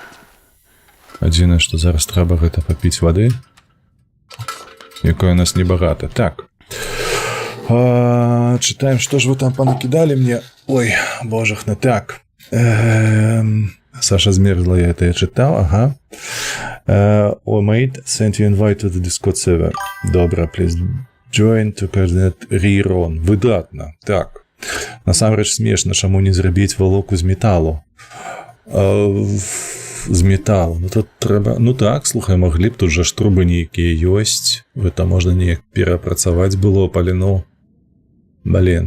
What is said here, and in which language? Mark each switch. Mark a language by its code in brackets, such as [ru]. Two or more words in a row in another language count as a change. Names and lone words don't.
[be] Адзінае, што зараз трэба гэта папіць вады, якое у нас небагата. Так. Чытаем, што ж вы там панакідалі мне. Ой, божахна. Так. Саша змерзла, я это чытаў. Ага. [en] Oh, mate, sent you invite to the Discord server. [be] Добра, please. [en] Join to coordinate rerun. [be] Выдатна. Так. Насамрэч смешна, чаму не зрабіць валоку з металу. з металу. Ну, тут трэба... Ну так, слухай, маглі б, тут жа ж трубы нейкія ёсць. Гэта можна неяк перапрацаваць было, паліну. Блін.